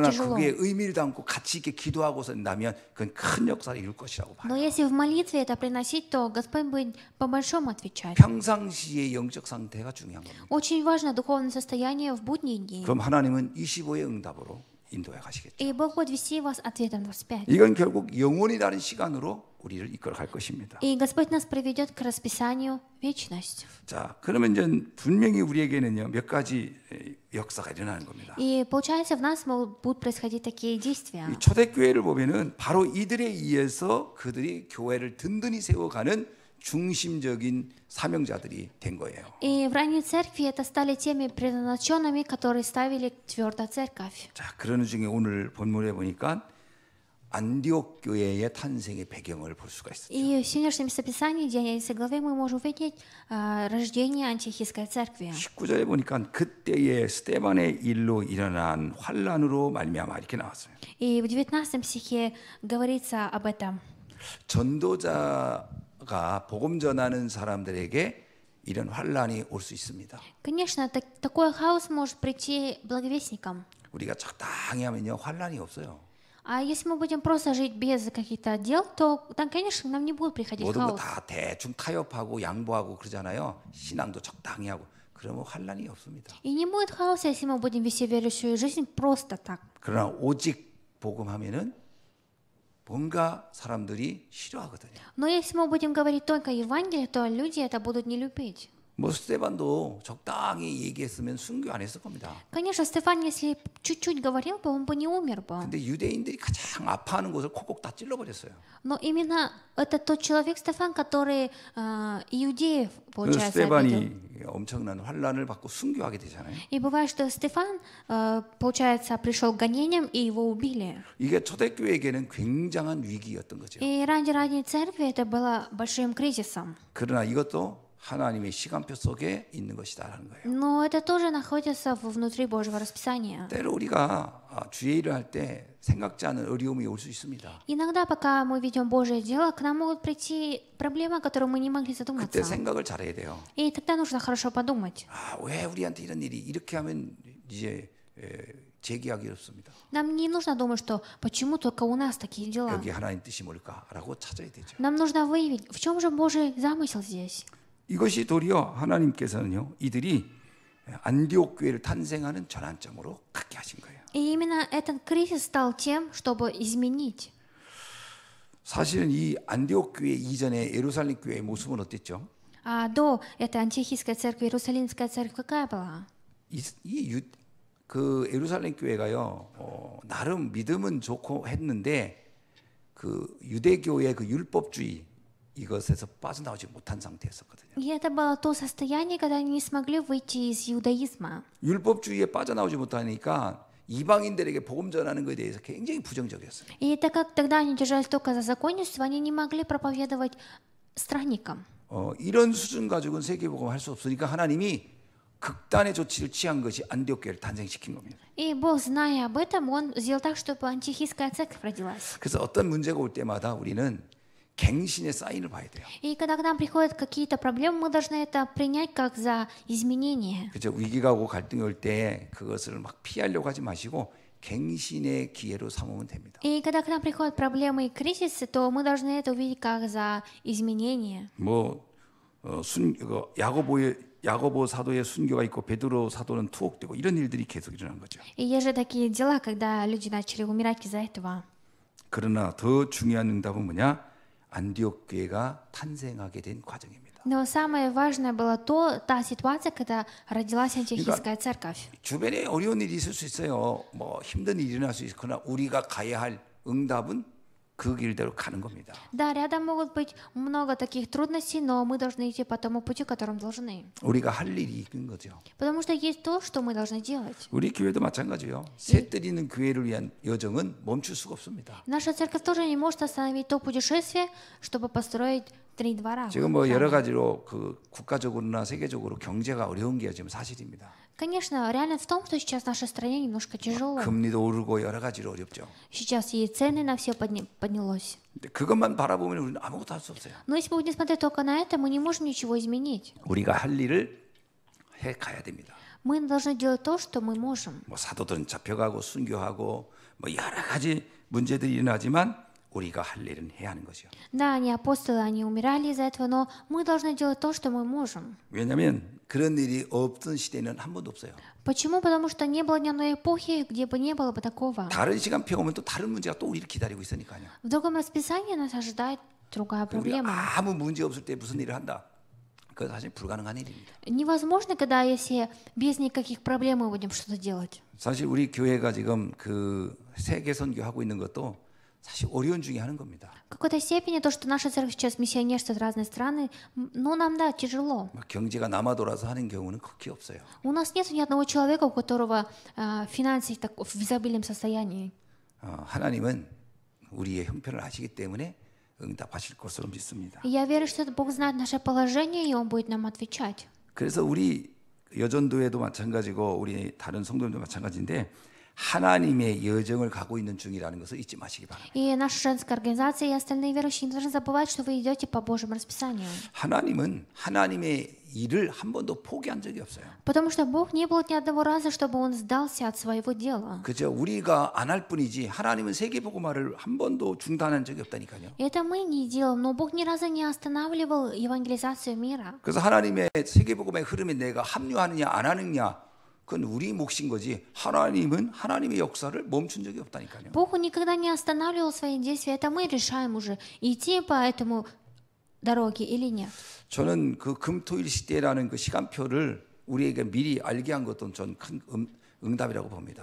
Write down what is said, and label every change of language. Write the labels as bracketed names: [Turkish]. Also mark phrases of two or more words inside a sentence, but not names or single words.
[Korean] 그러나 [Russian] тяжело. [Korean] 그게 의미를 담고 같이 있게 기도하고서 나면 그건 큰 역사를 이룰 것이라고 [Russian] Но [Korean] 봐요. [Russian] если в молитве это приносить, то Господь будет по-большому отвечать. [Korean] 평상시의 영적 상태가 중요한 겁니다. [Russian] Очень важно духовное состояние в будние дни. [Korean] 그럼 하나님은 25의 응답으로 인도해 가시겠죠. [Russian] И Бог будет вести вас ответом 25. [Korean] 이건 결국 영원이라는 시간으로 우리를 이끌어 갈 것입니다. [Russian] И Господь нас приведет к расписанию вечность. [Korean] 자, 그러면 이제 분명히 우리에게는요 몇 가지 역사가 일어나는 겁니다. [Russian] И получается, в нас будут происходить такие действия. [Korean] 이 초대교회를 보면은 바로 이들에 의해서 그들이 교회를 든든히 세워가는 중심적인 사명자들이 된 거예요. [Russian] И в ранней церкви это стали теми предназначенными, которые ставили твердо церковь. [Korean] 자, 그런 중에 오늘 본문에 보니까 안디옥 교회의 탄생의 배경을 볼 수가 있어요. [Russian] И в сегодняшнем местописании, где 11 главе, мы можем увидеть рождение антиохийской церкви. [Korean] 19절에 보니까 그때의 스데반의 일로 일어난 환란으로 말미암아 이렇게 나왔어요. [Russian] И в 19 стихе говорится об этом. [Korean] 전도자가 복음 전하는 사람들에게 이런 환란이 올 수 있습니다. [Russian] Конечно, такой хаос может прийти благовестникам. [Korean] 우리가 적당히 하면요 환란이 없어요. [Russian] А если мы будем просто жить без каких-то дел, то там, конечно, нам не будет приходить [Korean] 모든 거 [Russian] хаос. [Korean] 다 대충 타협하고 양보하고 그러잖아요. 신앙도 적당히 하고 그러면 환란이 없습니다. [Russian] И не будет хаоса, если мы будем вести верующую жизнь просто так. [Korean] 그러나 오직 복음하면은 뭔가 사람들이 싫어하거든요. [Russian] Но если мы будем говорить только Евангелие, то люди это будут не любить. [Korean] 뭐 스데반도 적당히 얘기했으면 순교 안 했을 겁니다. [Russian] Конечно, Стефан, если чуть-чуть говорил бы, он бы не умер бы. [Korean] 근데 유대인들이 가장 아파하는 곳을 콕콕 다 찔러버렸어요. [Russian] Но именно это тот человек, Стефан, который иудеев, [Korean] 그 [Russian] получается, обидел. [Korean] 스데반이 엄청난 환란을 받고 순교하게 되잖아요. [Russian] И бывает, что Стефан, получается, пришел к гонениям, и его убили. [Korean] 이게 초대교회에게는 굉장한 위기였던 거죠. [Russian] И ради ранней церкви это было большим кризисом. [Korean] 그러나 이것도 하나님의 시간표 속에 있는 것이다라는 거예요. [Russian] Но это тоже находится внутри Божьего расписания. [Korean] 때로 우리가 주의 일을 할 때 생각지 않은 어려움이 올 수 있습니다. [Russian] Иногда, пока мы ведем Божье дело, к нам могут прийти проблемы, о которых мы не могли [Korean] 그때 [Russian] задуматься. [Korean] 생각을 잘해야 돼요. [Russian] И тогда нужно хорошо подумать. [Korean] 왜 우리한테 이런 일이 이렇게 하면 이제 제기하기 어렵습니다. [Russian] Нам не нужно думать, что почему только у нас такие дела. [Korean] 여기 하나님 뜻이 뭘까라고 찾아야 되죠. [Russian] Нам нужно выявить, в чем же Божий замысел здесь. [Korean] 이것이 도리어 하나님께서는요, 이들이 안디옥 교회를 탄생하는 전환점으로 갖게 하신 거예요. [Russian] И именно этот кризис стал тем, чтобы изменить. [Korean] 사실은 이 안디옥 교회 이전에 예루살렘 교회의 모습은 어땠죠? [Russian] А до этой антиохийской церкви, Иерусалимская церковь какая была? [Korean] 그 예루살렘 교회가요, 나름 믿음은 좋고 했는데 그 유대교의 그 율법주의 이것에서 빠져나오지 못한 상태였었거든요. [Russian] И это было то состояние, когда они не смогли выйти из иудаизма. [Korean] 율법주의에 빠져나오지 못하니까 이방인들에게 복음 전하는 것에 대해서 굉장히 부정적이었어요. [Russian] И так как тогда они держались только за законностью, они не могли проповедовать странникам. [Korean] 이런 수준 가지고는 세계복음 할 수 없으니까 하나님이 극단의 조치를 취한 것이 안디옥 교회를 탄생시킨 겁니다. [Russian] И Бог, зная об этом, Он сделал так, чтобы антиохийская церковь родилась. [Korean] 그래서 어떤 문제가 올 때마다 우리는 갱신의 사인을 봐야 돼요. [Russian] И когда к нам приходят какие-то проблемы, мы должны это принять как за изменение. [Korean] 그죠? 위기가 오고 갈등이 올 때 그것을 막 피하려고 하지 마시고 갱신의 기회로 삼으면 됩니다. [Russian] И когда к нам приходят проблемы и кризисы, то мы должны это увидеть как за изменение. [Korean] 야고보 사도의 순교가 있고 베드로 사도는 투옥되고 이런 일들이 계속 일어난 거죠. [Russian] И есть же такие дела, когда люди начали умирать из-за этого. [Korean] 그러나 더 중요한 응답은 뭐냐? 안디옥 교회가 탄생하게 된 과정입니다. [Russian] Но самое важное было та ситуация, когда родилась антиохийская церковь. [Korean] 주변에 어려운 일이 있을 수 있어요. 뭐 힘든 일이 일어날 수 있거나 우리가 가야 할 응답은 그 길대로 가는 겁니다. [Russian] Да, рядом могут быть много таких трудностей, но мы должны идти по тому пути, которым должны. [Korean] 우리가 할 일이 있는 거죠. [Russian] Потому что есть то, что мы должны делать. [Korean] 우리 교회도 마찬가지요. 새뜰 있는 교회를 위한 여정은 멈출 수가 없습니다. [Russian] Наша церковь тоже не может остановить то путешествие, чтобы построить 3 двора. [Korean] 지금 뭐 여러 가지로 그 국가적으로나 세계적으로 경제가 어려운 게 지금 사실입니다. [Russian] Конечно, реально в том, что сейчас в нашей стране немножко тяжело. [Korean] 금리도 오르고 여러 가지로 어렵죠. [Russian] Сейчас и цены на все поднялось. [Korean] 근데 그것만 바라보면 우리는 아무것도 할 수 없어요. [Russian] Но если мы будем смотреть только на это, мы не можем ничего изменить. [Korean] 우리가 할 일을 해 가야 됩니다. [Russian] Мы должны делать то, что мы можем. [Korean] 뭐 사도들은 잡혀가고 순교하고 뭐 여러 가지 문제들이 일어나지만 우리가 할 일은 해야 하는 거죠. [Russian] Да, они апостолы, они умирали из-за этого, но мы должны делать то, что мы можем. [Korean] 왜냐하면 그런 일이 없던 시대는 한 번도 없어요. [Russian] Почему? Потому что не было ни одной эпохи, где бы не было бы такого. [Korean] 다른 시간표가 오면 또 다른 문제가 또 우리를 기다리고 있으니까요. [Russian] В другом расписании нас ожидает другая [Korean] 우리가 [Russian] проблема. [Korean] 아무 문제 없을 때 무슨 일을 한다. 그건 사실 불가능한 일입니다. [Russian] Невозможно, когда если без никаких проблем мы будем что-то делать. [Korean] 사실 우리 교회가 지금 그 세계 선교하고 있는 것도 사실 어려운 중에 하는 겁니다. [Russian] В какой-то степени то, что наша церковь сейчас миссионерствует в разные страны, ну, нам, да, тяжело. [Korean] 경제가 남아돌아서 하는 경우는 극히 없어요. [Russian] У нас нет ни одного человека, у которого финансы в изобильном состоянии. [Korean] 하나님은 우리의 형편을 아시기 때문에 응답하실 것으로 믿습니다. [Russian] И я верю, что Бог знает наше положение, и Он будет нам отвечать. [Korean] 그래서 우리 여전도회도 마찬가지고 우리 다른 성도들도 마찬가지인데 하나님의 여정을 가고 있는 중이라는 것을 잊지 마시기 바랍니다. [Russian] И наша женская организация и остальные верующие не должны забывать, что вы идете по Божьему расписанию. [Korean] 하나님은 하나님의 일을 한 번도 포기한 적이 없어요. [Russian] Потому что Бог не было ни одного раза, чтобы Он сдался от своего дела. [Korean] 그죠? 우리가 안 할 뿐이지 하나님은 세계복음화를 한 번도 중단한 적이 없다니까요. [Russian] Это мы не делаем, но Бог ни разу не останавливал евангелизацию мира. [Korean] 그래서 하나님의 세계복음의 흐름에 내가 합류하느냐 안 하느냐 그건 우리 몫인 거지 하나님은 하나님의 역사를 멈춘 적이 없다니까요. [Russian] Бог никогда не останавливал свои действия. Это мы решаем уже, идти по этому дороге или нет. [Korean] 저는 그 금토일 시대라는 그 시간표를 우리에게 미리 알게 한 것도 전 큰 응답이라고 봅니다.